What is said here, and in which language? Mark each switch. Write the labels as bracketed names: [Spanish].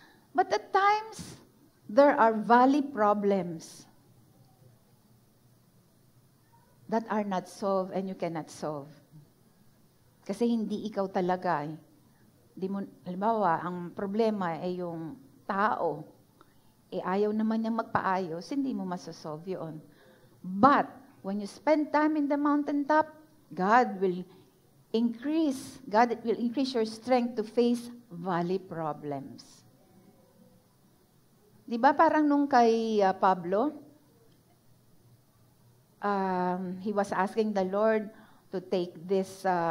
[English] But at times, there are valley problems that are not solved and you cannot solve. [Filipino] Kasi hindi ikaw talaga. Halimbawa, ang problema ay yung tao. Ayaw naman niyang magpaayos, hindi mo masosolve yun. [English] But, when you spend time in the mountaintop, God will increase your strength to face valley problems. [Filipino] Di ba parang nung kay Pablo, [English] he was asking the Lord to take this,